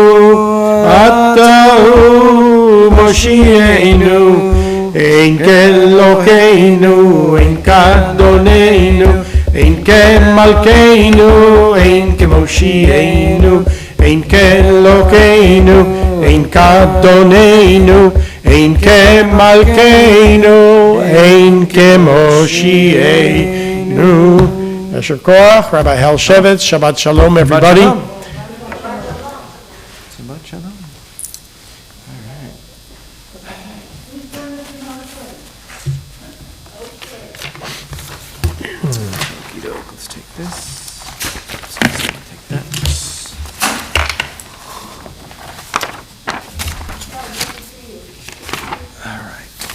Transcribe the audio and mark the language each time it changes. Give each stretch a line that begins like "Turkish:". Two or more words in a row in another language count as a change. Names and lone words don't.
Hebrew: אתה הוא מושיענו, אין כאלוהינו, אין כאדונינו, אין כמלכנו, אין כמושיענו, אין כאלוהינו, אין כאדונינו, אין כמלכנו, אין כמושיענו. יישר כוח,
English: Rabbi Hal Shevitz,
Hebrew: שבת שלום,
English: everybody.
Hebrew: שבת שלום.
English: All right. Okey-doke, let's take this. Take that. All right.